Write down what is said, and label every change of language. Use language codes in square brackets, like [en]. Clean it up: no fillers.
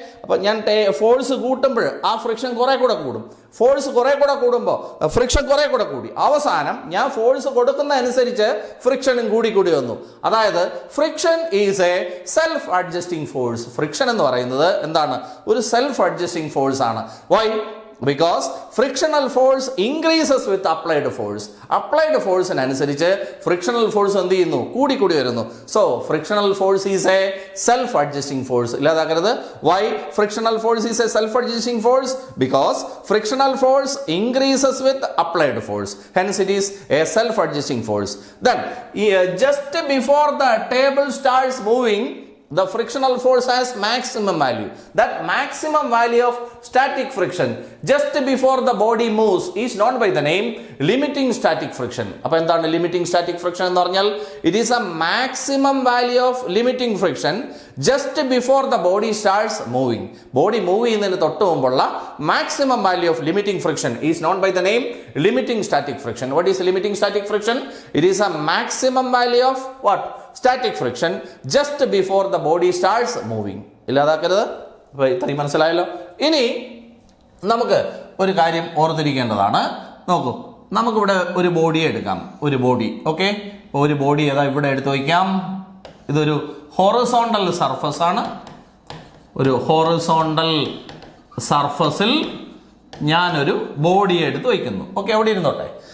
[ml] അപ്പോൾ ഞാൻ ഫോഴ്സ് കൂട്ടുമ്പോൾ ആ ഫ്രിക്ഷൻ കുറേ കൂടെ കൂടും. ഫോഴ്സ് കുറേ കൂടെ കൂടുമ്പോൾ ഫ്രിക്ഷൻ കുറേ കൂടെ കൂടി. അവസാനം ഞാൻ ഫോഴ്സ് കൊടുക്കുന്ന അനുസരിച്ച് ഫ്രിക്ഷനും കൂടി വന്നു. [en] അതായത് friction is a self adjusting force. [ml] Friction എന്ന് പറയുന്നത് എന്താണ്? ഒരു സെൽഫ് അഡ്ജസ്റ്റിംഗ് ഫോഴ്സ് ആണ്. Y? [en] Because frictional force increases with applied force. [ml] Applied force അനുസരിച്ച് frictional force എന്ത് ചെയ്യുന്നു? കൂടി വരുന്നു. [en] So frictional force is a self adjusting force. [ml] ഇല്ലാതാക്കരുത്. [en] Why frictional force is a self adjusting force? Because frictional force increases with applied force. Hence it is a self adjusting force. Then just before the table starts moving, the frictional force has maximum value. That maximum value of static friction just before the body moves is known by the name limiting static friction. [ml] അപ്പോൾ എന്താണ് limiting static friction എന്ന് പറഞ്ഞാൽ? [en] It is a maximum value of limiting friction just before the body starts moving. Body move [ml] ചെയ്യുന്നതിന് തൊട്ട് മുമ്പുള്ള [en] maximum value of limiting friction is known by the name limiting static friction. What is limiting static friction? It is a maximum value of what? Static friction just before the body starts moving. [ml] ഇല്ലാതാക്കരുത്. അപ്പോൾ ഇത്രയും മനസ്സിലായല്ലോ. ഇനി നമുക്ക് ഒരു കാര്യം ഓർത്തിരിക്കേണ്ടതാണ്. നോക്കൂ, നമുക്കിവിടെ ഒരു ബോഡി എടുക്കാം. ഒരു ബോഡി, ഓക്കെ. ഒരു ബോഡി ഏതാ ഇവിടെ എടുത്ത് വയ്ക്കാം. ഇതൊരു ഹൊറിസോണ്ടൽ സർഫസ് ആണ്. ഒരു ഹൊറിസോണ്ടൽ സർഫസിൽ ഞാനൊരു ബോഡി എടുത്ത് വയ്ക്കുന്നു. ഓക്കെ, അവിടെ ഇരുന്നോട്ടെ.